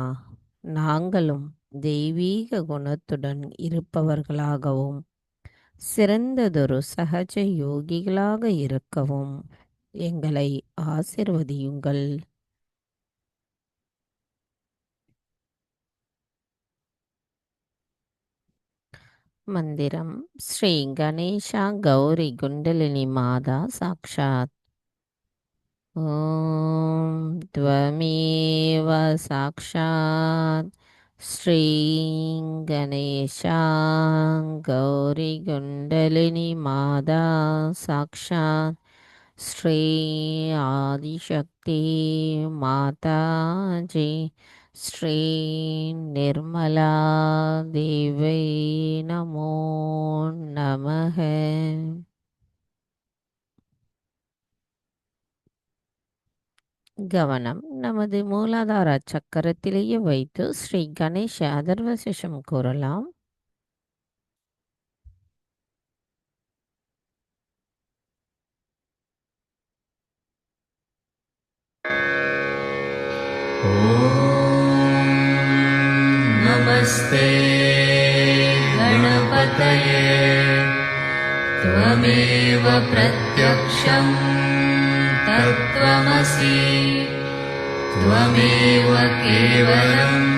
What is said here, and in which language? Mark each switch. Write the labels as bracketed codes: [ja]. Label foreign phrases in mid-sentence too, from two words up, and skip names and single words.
[ta] நாங்களும் தெய்வீக குணத்துடன் இருப்பவர்களாகவும் சிறந்ததொரு சகஜ யோகிகளாக இருக்கவும் எங்களை ஆசிர்வதியுங்கள். [sa] मन्दिरं श्रीगणेश गौरी कुण्डलिनी माता साक्षात्। ॐ त्वमेव साक्षात् श्रीगणेश गौरी कुण्डलिनी माता साक्षात् श्री आदिशक्ति माताजी श्री निर्मला देवी नमो नमः। [ta] கவனம் நமது மூலாதார சக்கரத்திலேயே வைத்து ஸ்ரீ கணேஷ அதர்வசேஷம் கூறலாம். [sa] नमस्ते गणपतये त्वमेव प्रत्यक्षं तत्त्वमसि त्वमेव केवलं